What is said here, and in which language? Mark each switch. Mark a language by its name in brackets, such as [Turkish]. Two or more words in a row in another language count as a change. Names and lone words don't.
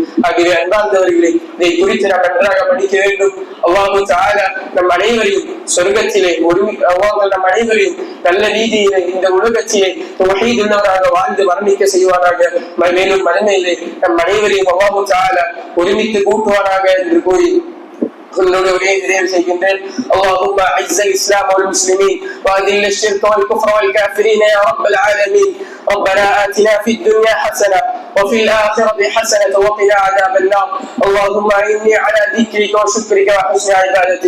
[Tamil] ஆகியவை அன்பார்ந்தவர்களே, இதை குறித்து நாம் நன்றாக படிக்க வேண்டும். [Arabic] الله تعالى [Tamil] நம் அனைவரையும் சொர்க்கத்திலே அல்லாஹ் நம் அனைவரையும் நல்ல ரீதியிலே இந்த உலகத்திலே தௌஹீத் உள்ளவராக வாழ்ந்து மரணிக்க செய்வாராக. மேலும் மறுமையிலே நம் அனைவரையும் [Arabic] الله تعالى [Tamil] ஒருமித்து கூட்டுவாராக என்று கூறி [Arabic] اللهم اعز الاسلام والمسلمين واذل الشرك والكفر والكافرين يا رب العالمين. ربنا آتنا في الدنيا حسنة وفي الآخرة حسنة وقنا عذاب النار. اللهم إني على ذكرك وشكرك وحسن عبادتك.